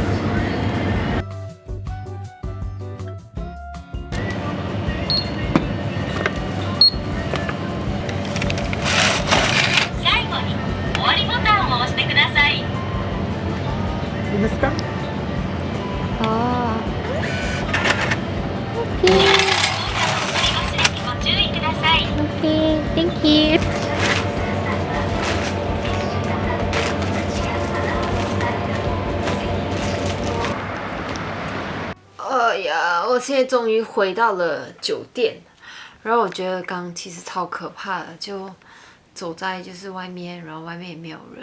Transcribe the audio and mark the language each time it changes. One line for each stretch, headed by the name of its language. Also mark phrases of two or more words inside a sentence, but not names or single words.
Japanese: 最後に終わりボタンを押してください。いいですか？哦。OK。ご注意ください。
English: OK， Thank you。
Chinese: 哎呀，我现在终于回到了酒店，然后我觉得刚刚其实超可怕的，就走在就是外面，然后外面也没有人。